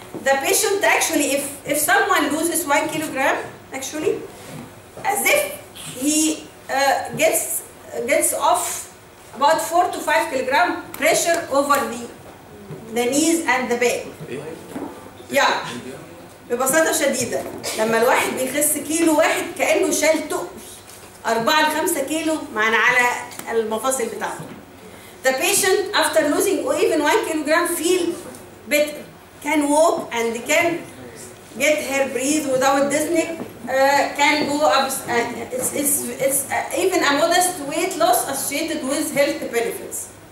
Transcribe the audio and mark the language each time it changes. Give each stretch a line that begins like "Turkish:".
English: The patient actually, if someone loses 1 kilogram, actually, as if he gets off about 4 to 5 kilogram pressure over the knees and the back. Yeah.
Arabic: ببساطة شديدة لما الواحد بيخس كيلو واحد كأنه شال تقل 4 ل 5 كيلو معنا على المفاصل بتاعته.
English: The patient after losing even 1 kilogram feel better, can walk and can get her breathe without dizziness, can go up. It's even a modest weight loss associated with health benefits.